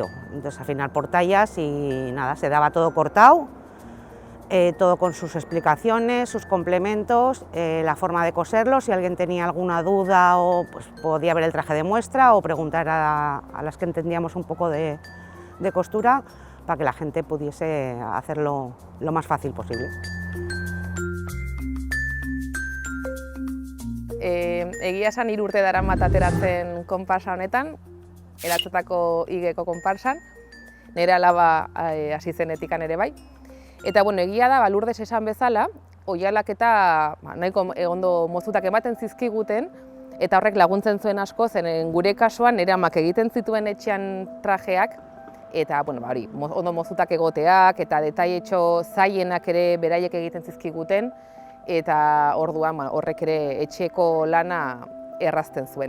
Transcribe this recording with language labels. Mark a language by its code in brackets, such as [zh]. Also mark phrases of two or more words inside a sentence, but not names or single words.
[es] Entonces al final por tallas y nada, se daba todo cortado, todo con sus explicaciones, sus complementos, la forma de coserlo. Si alguien tenía alguna duda o pues, podía ver el traje de muestra o preguntar a las que entendíamos un poco de costura para que la gente pudiese hacerlo lo más fácil posible. [eu] Egia esan 3 urte daramat ateratzen konparsa honetan, eratzetako igeko konparsan, nire alaba hasi zenetikan ere bai. Eta bueno, egia da, Lourdes esan bezala, oihalak eta nahiko ondo mozutak ematen zizkiguten, eta horrek laguntzen zuen asko, zen gure kasuan nire amak egiten zituen etxean trajeak, eta bueno, hori, ondo mozutak egoteak, eta detailetxo zailenak ere beraiek egiten zizkiguten, eta orduan horrek ere etxeko lana errazten zuen.